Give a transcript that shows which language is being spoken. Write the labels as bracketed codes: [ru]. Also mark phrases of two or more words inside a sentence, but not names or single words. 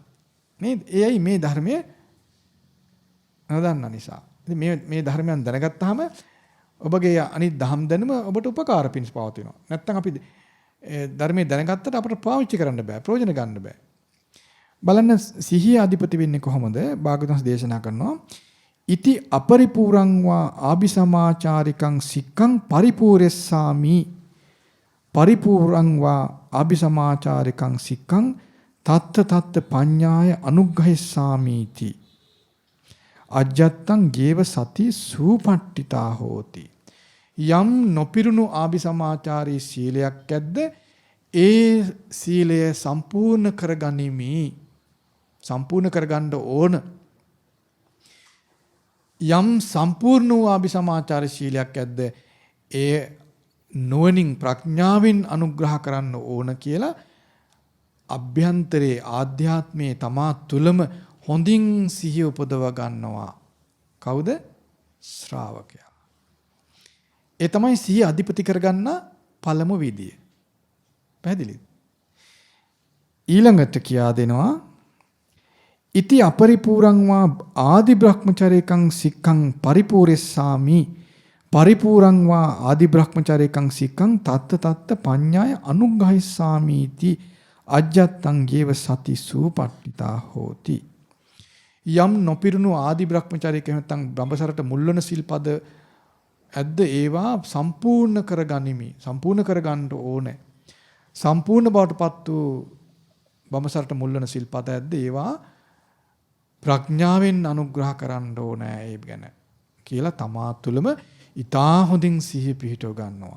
[si] නේද? එයයි මේ ධර්මය නොදන්න නිසා. ඉතින් මේ ධර්මයන් දැනගත්තාම ඔබගේ අනිත් දහම් දැනුම ඔබට උපකාර පිණිස පවතිනවා. නැත්තම් අපි ධර්මයේ දැනගත්තට අපට පාවිච්චි කරන්න බෑ, ප්‍රයෝජන ගන්න බෑ. බලන්න සිහිය අධිපති වෙන්නේ කොහොමද? භාගතුන් දේශනා කරනවා [pi] ඉති අපරිපූරං වා ආபிසමාචාරිකං සික්ඛං පරිපූර්යස්සාමි පරිපූර්ණං වා ආபிසමාචාරිකං සික්ඛං තත්ත පඤ්ඤාය අනුග්‍රහිස්සාමීති අජ්ජත්තං ගේව සති සූපට්ඨිතා හෝති. [si] යම් නොපිරුණු ආபிසමාචාරී සීලයක් ඇද්ද ඒ සීලය සම්පූර්ණ කරගනිමි. සම්පූර්ණ කරගන්න ඕන. යම් සම්පූර්ණ වූ ආபிසමාචාරී සීලයක් ඇද්ද ඒ නුවණින් ප්‍රඥාවෙන් අනුග්‍රහ කරන්න ඕන කියලා අභ්‍යන්තරයේ ආධ්‍යාත්මයේ තමා තුලම හොඳින් සිහිය උපදව ගන්නවා. කවුද? ශ්‍රාවකයා. ඒ තමයි සිහිය අධිපති කරගන්න පළමු විදිය. පැහැදිලිද? ඊළඟට කියා දෙනවා [pi] ඉති අපරිපූරං වා ආදි බ්‍රහ්මචරේකං සික්ඛං පරිපූර්යස්සාමි පරිපූරං වා ආදි බ්‍රහ්මචරේකං සික්ඛං තත්ත පඤ්ඤාය අනුග්‍රහිස්සාමීති අජ්ජත්තං ගේව සති සූපට්ඨිතා හෝති. [si] යම් නොපිරුණු [pi] ආදි බ්‍රහ්මචරේක [si] නැත්නම් බඹසරට මුල්වන සිල්පද ඇද්ද ඒවා සම්පූර්ණ කරගනිමි. සම්පූර්ණ කරගන්න ඕනේ. සම්පූර්ණ බවටපත් වූ බඹසරට මුල්වන සිල්පද ඇද්ද ඒවා ප්‍රඥාවෙන් අනුග්‍රහ කරන්න ඕනේ ඒ ගැන කියලා තමා තුළම ඊටා හොඳින් සිහිය පිහිටව ගන්නවා.